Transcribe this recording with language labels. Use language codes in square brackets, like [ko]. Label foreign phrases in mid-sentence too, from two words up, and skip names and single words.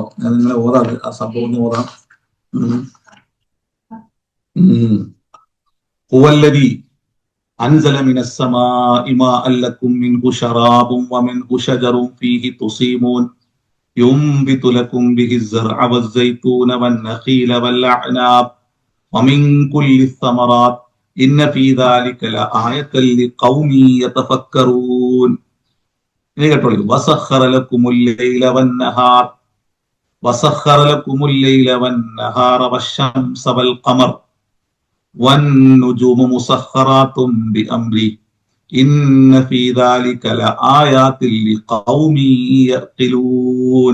[ml] ഞാൻ നിങ്ങളെ ഓതാം, ആ സംഭവം ഒന്ന് ഓതാം. [ar] هو الذي أنزل من السماء ماء لكم منه شراب ومنه شجر فيه تسيمون ينبت لكم به الزرع والزيتون والنخيل والأعناب ومن كل الثمرات إن في ذلك لآية لقوم يتفكرون. وسخر لكم الليل والنهار وسخر لكم الليل والنهار والشمس والقمر والنجوم مسخرات بأمره إن في ذلك لآيات لقوم يعقلون.